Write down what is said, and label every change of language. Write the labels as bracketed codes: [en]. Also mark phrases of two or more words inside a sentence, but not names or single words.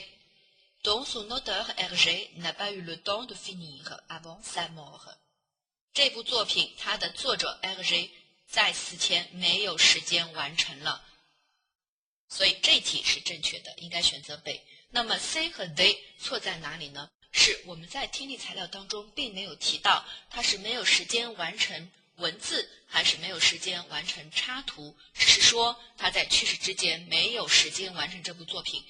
[fr] Dont son auteur Hergé n'a pas eu le temps de finir avant sa mort。 [zh] 这部作品它的作者 Hergé 在死前没有时间完成了，所以这题是正确的，应该选择 B。那么 C 和 D 错在哪里呢？是我们在听力材料当中并没有提到它是没有时间完成文字还是没有时间完成插图，只是说他在去世之前没有时间完成这部作品。